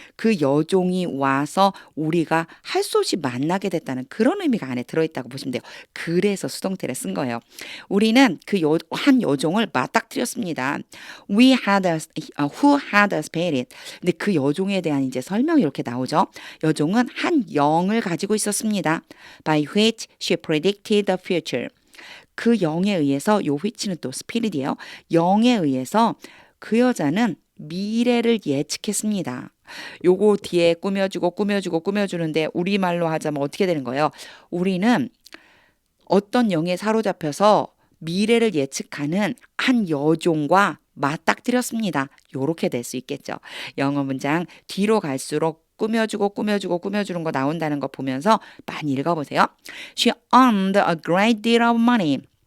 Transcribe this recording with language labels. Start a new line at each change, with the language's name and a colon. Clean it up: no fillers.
Korean: 그 여종이 와서 우리가 할 수 없이 만나게 됐다는 그런 의미가 안에 들어있다고 보시면 돼요. 그래서 수동태를 쓴 거예요. 우리는 한 여종을 맞닥뜨렸습니다.
English: who had a spirit.
Korean: 근데 그 여종에 대한 이제 설명이 이렇게 나오죠. 여종은 한 영을 가지고 있었습니다.
English: by which she predicted the future.
Korean: 그 영에 의해서 요 which는 또 스피릿이에요. 영에 의해서 그 여자는 미래를 예측했습니다. 요거 뒤에 꾸며주는데 우리말로 하자면 어떻게 되는 거예요? 우리는 어떤 영에 사로잡혀서 미래를 예측하는 한 여종과 맞닥뜨렸습니다. 요렇게 될 수 있겠죠. 영어 문장 뒤로 갈수록 꾸며주는 거 나온다는 거 보면서 많이 읽어보세요.
English: She earned a great deal of money.